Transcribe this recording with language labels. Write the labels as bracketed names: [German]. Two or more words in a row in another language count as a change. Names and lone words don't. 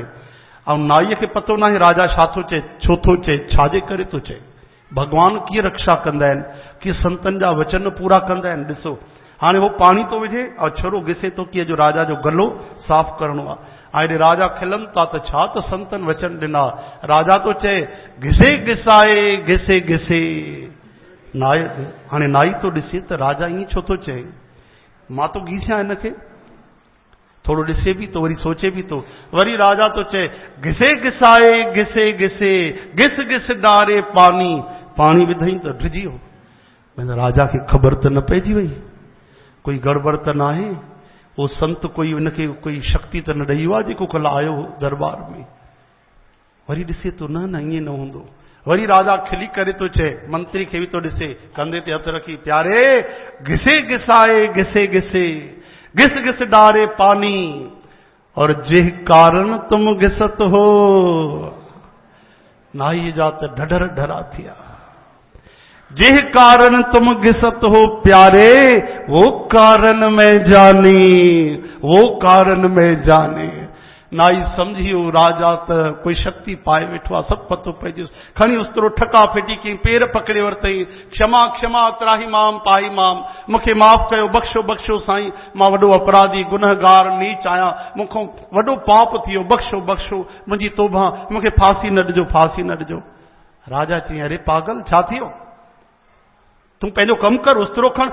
[Sindhi] ऐं नाईअ खे पतो न आहे राजा छा थो चए, छो थो चए, छाजे करे थो चए। भगवान कीअं रक्षा कंदा आहिनि, कीअं संतन जा वचन पूरा कंदा आहिनि। ॾिसो हाणे वो पाणी थो विझे ऐं छोरो घिसे थो कि जो राजा जो गलो साफ़ करणो आहे। ऐं हेॾे राजा खिलनि था त छा त संतन वचन ॾिना। राजा तो चए [Hindi] घिसे घिसाए घिसे घिसे। [Sindhi] नाई हाणे नाई तो ॾिसे त राजा ईअं छो थो चए, मां तो घिसियां हिनखे। थोड़ो ॾिसे बि तो, वरी सोचे बि तो। वरी राजा तो चए [Hindi] घिसे घिसाए घिसे घिसे घिस घिस डारे पानी। [Sindhi] पाणी विधई त ढिजी वियो। राजा खे ख़बर त न पइजी वई, कोई गड़बड़ त न आहे। वो संत कोई उनखे कोई शक्ति त न ॾेई आहे जेको कल्ह आयो दरबार में। वरी ॾिसे तो न न ईअं न हूंदो। वरी राजा खिली करे तो चए, मंत्री खे बि तो ॾिसे, कंधे ते हथ रखी, [Hindi] प्यारे घिसे घिसाए घिसे घिसे घिस घिस डारे पानी और जिह कारण तुम घिसत हो। [Sindhi] नाई जा त ढढर ढरा थिया। [Hindi] जिह कारण तुम घिसत हो प्यारे, वो कारण में जानी, वो कारण में जाने। [Sindhi] नाई समझियो राजा त कोई शक्ति पाए वेठो आहे, सभु पतो पइजी। खणी उस्तरो ठका फिटी कई, पेर पकड़े वरितई। क्षमा क्षमा [Sanskrit] त्राही माम पाही माम, [Sindhi] मूंखे माफ़ कयो, बख़्शो बख़्शो साईं, मां वॾो अपराधी गुनहगार नीच आहियां, मूंखां वॾो पाप थियो, बख़्शो बख़्शो, मुंहिंजी तौबा, मूंखे फांसी न ॾिजो, फांसी न ॾिजो। राजा चई अरे पागल छा थियो, तूं पंहिंजो कमु कर, उस्तरो खण।